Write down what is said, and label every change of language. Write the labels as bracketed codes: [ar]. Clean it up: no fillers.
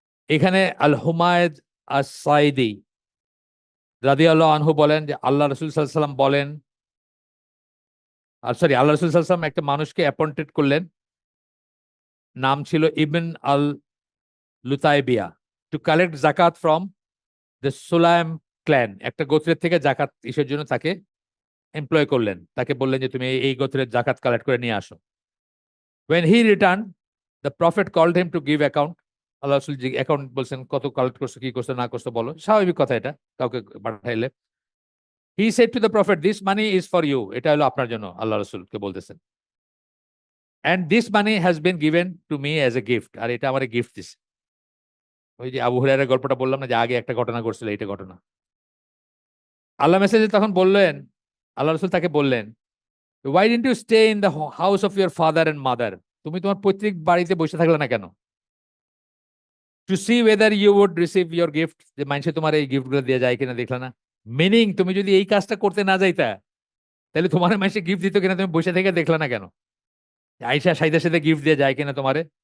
[bn] এখানে আল হুমায়দ আস সাইদি রাদিয়াল্লাহু আনহু বলেন যে আল্লাহ রাসূল সাল্লাল্লাহু আলাইহি ওয়াসাল্লাম বলেন, সরি আল্লাহ রাসূল সাল্লাল্লাহু আলাইহি ওয়াসাল্লাম একটা মানুষকে অ্যাপয়েন্টেড করলেন, নাম ছিল ইবন আল লুতাইবিয়া, [en] To collect zakat from the Sulaim clan. [bn] একটা গোত্রের থেকে জাকাত ইসের জন্য তাকে এমপ্লয় করলেন, তাকে বললেন যে তুমি এই গোত্রের জাকাত কালেক্ট করে নিয়ে আসো। [en] When he returned, the prophet called him to give account. [bn] আল্লাহ রাসূল যে অ্যাকাউন্ট বলছেন, কত কালেক্ট করছো, কি করছো না করছো বলো, স্বাভাবিক কথা এটা কাউকে পাঠাইলে। [en] He said to the prophet, this money is for you. [bn] এটা হলো আপনার জন্য, আল্লাহ রাসূলকে বলতেছেন। [en] And this money has been given to me as a gift. [bn] আর এটা আমারে গিফট দিছে। ওই যে আবু হুরায়রার গল্পটা বললাম না যে আগে একটা ঘটনা ঘটছিল, এইটা ঘটনা। আল্লাহ মেসেজে তখন বললেন, আল্লাহ রাসূল তাকে বললেন, [en] why didn't you stay in the house of your father and mother? [bn] তুমি তোমার পৈতৃক বাড়িতে বসে থাকলে না কেন? [en] To see whether you would receive your gift, [bn] যে মানুষে তোমার এই গিফট গুলো দিয়ে যায় কিনা দেখলে না। মিনিং তুমি যদি এই কাজটা করতে না যাইতা তাহলে তোমার মানুষে গিফট দিত কিনা তুমি বসে থেকে দেখলে না কেন? আয়েশা সাইদের সাথে গিফট দিয়ে যায় কিনা তোমারে?